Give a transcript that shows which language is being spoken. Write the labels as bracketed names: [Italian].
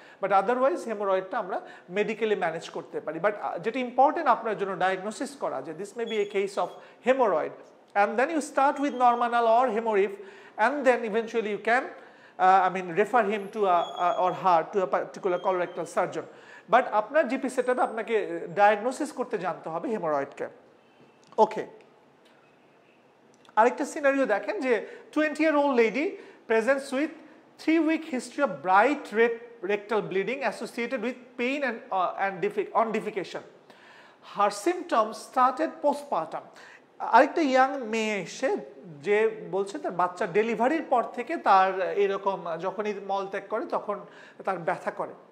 [Bangla] But otherwise হেমোরয়েডটা আমরা medically manage করতে পারি। বাট যেটা ইম্পর্টেন্ট আপনার জন্য ডায়াগনোসিস করা, যে [English] This may be a case of haemorrhoid, and then you start with normal or haemorrhoid, and then eventually you can refer him to or her to a particular colorectal surgeon. [Bangla] But আপনার GP সেটআপে আপনাকে diagnosis করতে জানতে হবে হেমোরয়েডকে। [English] okay, [Bangla] আরেকটা scenario দেখেন যে [English] 20-year-old lady presents with 3-week history of bright red rectal bleeding associated with pain and on defecation. Her symptoms started postpartum. [Bangla] আরেকটা young মেয়ে এসে যে বলছে তার বাচ্চা ডেলিভারির পর থেকে তার এরকম যখনই মল ত্যাগ করে তখন তার ব্যথা করে।